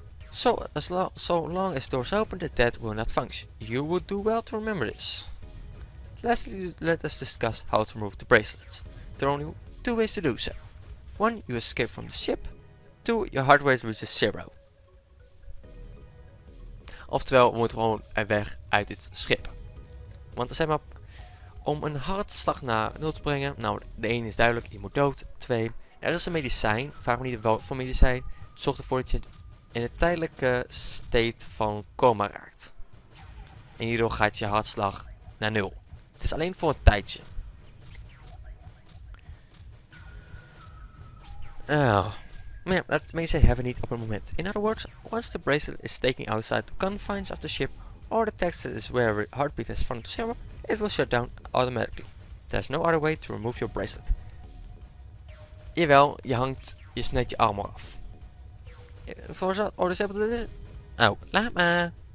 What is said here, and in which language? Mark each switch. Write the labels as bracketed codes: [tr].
[en] So long as doors open, the dead will not function. You would do well to remember this. Lastly, let us discuss how to remove the bracelets. There are only 2 ways to do so. 1, you escape from the ship. 2, your heart rate reaches 0. [nl] Oftewel, we moeten gewoon weg uit dit schip. Want er zijn maar... Om een hartslag naar 0 te brengen, nou, de 1 is duidelijk, je moet dood. 2, er is een medicijn. Vraag me niet wat voor medicijn. Zorg ervoor dat je in een tijdelijke state van coma raakt. En hierdoor gaat je hartslag naar 0. Het is alleen voor een tijdje. Oh. Maar ja, dat medicijn hebben we niet op het moment. [en] In other words, once the bracelet is taken outside the confines of the ship, or the text that is where heartbeat has fallen to 0, it will shut down automatically. There's no other way to remove your bracelet. [nl] Jawel, je snijdt je arm af. [en] For example, [nl] Oh, laat maar.